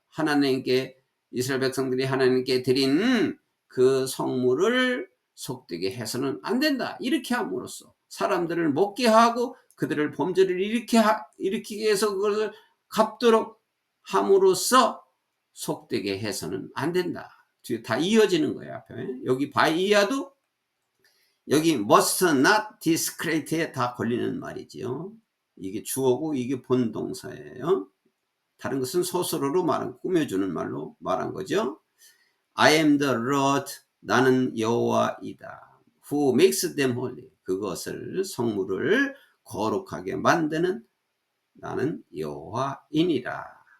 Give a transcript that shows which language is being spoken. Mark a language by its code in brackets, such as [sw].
[ko] 하나님께, 이스라엘 백성들이 하나님께 드린 그 성물을 속되게 해서는 안 된다, 이렇게 함으로써 사람들을 먹게 하고 그들을 범죄를 일으키게 해서 그것을 갚도록 함으로써 속되게 해서는 안 된다. 뒤에 다 이어지는 거예요. 앞에 여기 바이야도 여기 [en] must not discredit [ko] 에 다 걸리는 말이지요. 이게 주어고 이게 본동사예요. 다른 것은 소설어로 꾸며주는 말로 말한 거죠. [en] I am the Lord, [ko] 나는 여호와이다. [en] Who makes them holy, [ko] 그것을 성물을 거룩하게 만드는 나는 여호와이니라.